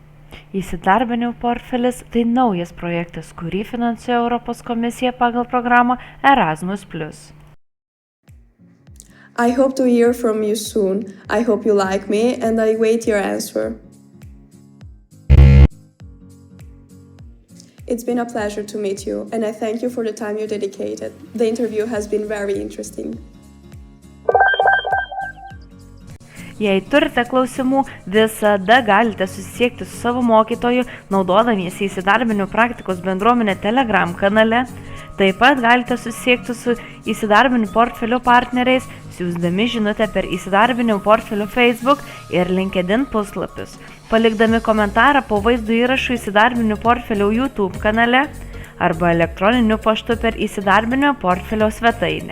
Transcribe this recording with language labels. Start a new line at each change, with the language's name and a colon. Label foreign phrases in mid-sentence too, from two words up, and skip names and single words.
Lithuanian: Įsidarbinimo portfelis – tai naujas projektas, kurį finansuoja Europos komisija pagal programą Erasmus+.
English: I hope to hear from you soon. I hope you like me and I wait your answer. It's been a pleasure to meet you and I thank you for the time you dedicated. The interview has been very interesting.
Lithuanian: Jei turite klausimų, visada galite susisiekti su savo mokytoju, naudodamiesi įsidarbinimo praktikos bendruomenė Telegram kanale. Taip pat galite susisiekti su įsidarbinimo portfelio partneriais, siųsdami žinutę per įsidarbinimo portfelio Facebook ir LinkedIn puslapius, palikdami komentarą po vaizdo įrašų įsidarbinimo portfelio YouTube kanale arba elektroniniu paštu per įsidarbinimo portfelio svetainę.